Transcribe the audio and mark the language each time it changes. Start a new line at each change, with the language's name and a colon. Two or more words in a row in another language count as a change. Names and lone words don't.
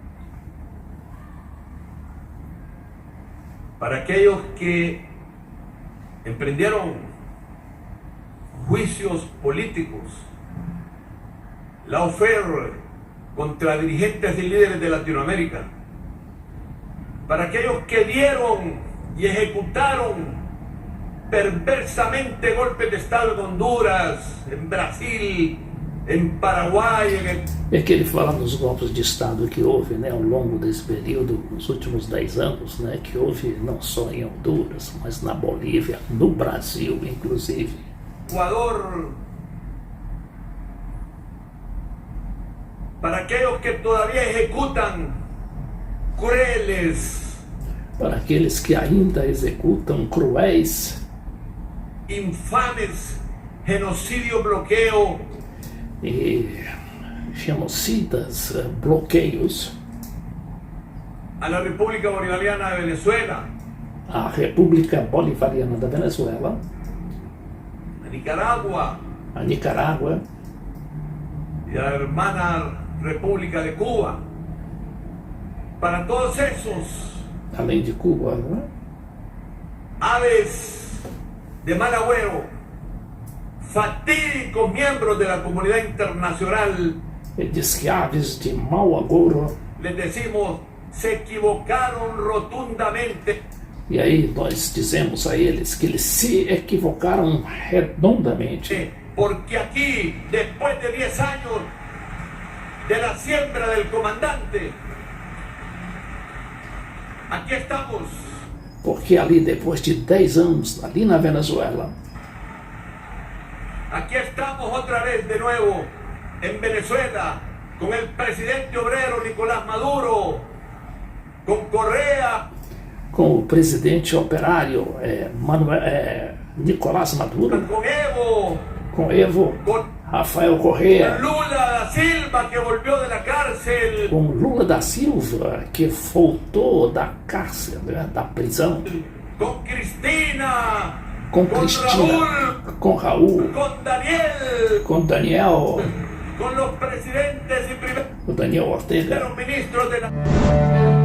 Spanish: para aquellos que emprendieron juicios políticos, lawfare contra dirigentes y líderes de Latinoamérica, para aquellos que dieron y ejecutaron perversamente golpes de Estado en Honduras, en Brasil,
Portuguese: em Paraguai. É que ele fala dos golpes de Estado que houve ao longo desse período, nos últimos 10 anos, que houve não só em Honduras, mas na Bolívia, no Brasil, inclusive. Ecuador.
Spanish: Para aquellos que todavía ejecutan crueles,
Portuguese: para aqueles que ainda executam cruéis, infames genocídio, bloqueio e genocidas, bloqueios
Spanish: a la República Bolivariana de Venezuela,
Portuguese: a República Bolivariana da Venezuela,
Spanish: a Nicarágua y a la hermana República de Cuba. Para todos esos,
Portuguese: além de Cuba,
Spanish: aves de mal agüero, fatídicos miembros de la comunidad internacional,
Portuguese: ele diz que aves de mau agouro,
Spanish: les decimos, se equivocaron rotundamente.
Portuguese: E aí nós dizemos a eles que eles se equivocaram redondamente.
Spanish: Porque aquí, después de 10 años de la siembra del comandante, aquí estamos.
Portuguese: Porque ali, depois de 10 anos, ali na Venezuela,
Spanish: aquí estamos otra vez de nuevo en Venezuela, con el presidente obrero Nicolás Maduro, con Correa,
Portuguese: com o presidente operário Nicolás Maduro,
Spanish: con Evo,
Portuguese: com Evo,
Spanish: con Rafael Correa, Lula da Silva, que volvió de la cárcel.
Portuguese: Com Lula da Silva, que voltou da cárcel, né, da prisão.
Spanish: Con Cristina.
Portuguese: Com Cristina, com Raul,
Spanish: Con Daniel.
Portuguese: com Daniel,
Spanish: Con los presidentes y primeros
Portuguese: o Daniel de Ortega.
Spanish: los ministros de la...